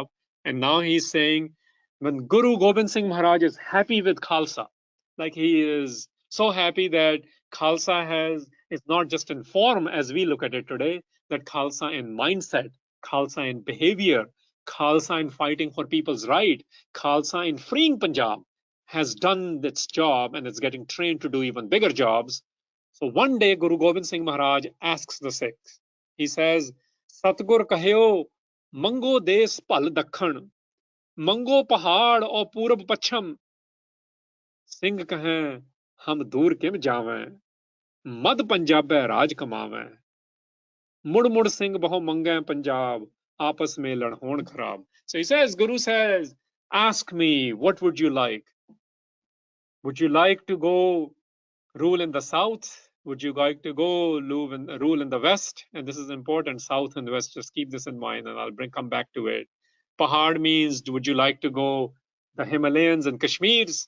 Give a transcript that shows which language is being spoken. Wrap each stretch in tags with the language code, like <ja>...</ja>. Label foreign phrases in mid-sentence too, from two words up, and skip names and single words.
<en>And now he's saying when Guru Gobind Singh Maharaj is happy with Khalsa, like he is so happy that Khalsa is not just in form as we look at it today, that Khalsa in mindset, Khalsa in behavior, Khalsa in fighting for people's right, Khalsa in freeing Punjab has done its job and it's getting trained to do even bigger jobs. So one day Guru Gobind Singh Maharaj asks the Sikhs, he says,</en> <pa>ਸਤਿਗੁਰ ਕਹਿਓ, ਮਾਂਗੋ ਦੇਸ ਪਲ ਦੱਖਣ, ਮਾਂਗੋ ਪਹਾੜ ਔਰ ਪੂਰਬ ਪੱਛਮ, ਸਿੰਘ ਕਹੈਂ, ਹਮ ਦੂਰ ਕਿਮ ਜਾਵੈਂ, ਮਦ ਪੰਜਾਬ ਰਾਜ ਕਮਾਵੈਂ, ਮੁੜ ਮੁੜ ਸਿੰਘ ਬਹੋ ਮੰਗੈ ਪੰਜਾਬ, ਆਪਸ ਮੇਂ ਲੜ ਹੋਂ ਖ਼ਰਾਬ.</pa> <en>So he says, Guru says, ask me, what would you like? Would you like to go rule in the south? Would you like to go rule in the west? And this is important, south and west. Just keep this in mind, and I'll come back to it. Pahad means, would you like to go the Himalayas and Kashmirs?</en>